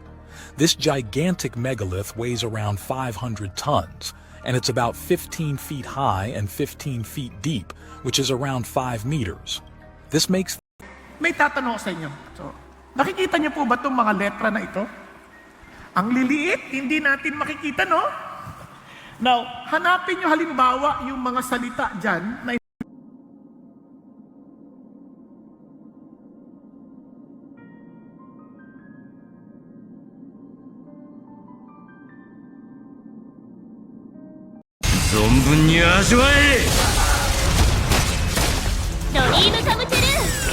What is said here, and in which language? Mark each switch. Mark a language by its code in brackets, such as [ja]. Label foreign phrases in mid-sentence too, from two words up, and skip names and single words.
[en] This gigantic megalith weighs around 500 tons, and it's about 15 feet high and 15 feet deep, which is around 5 meters. This makes... [tl] May tatanong ako sa inyo. So, nakikita niyo po ba itong mga letra na ito? Ang liliit, hindi natin makikita, no? Now, hanapin niyo halimbawa yung mga salita dyan na [ja] 存分に味わえ。ドリームカムトゥルー。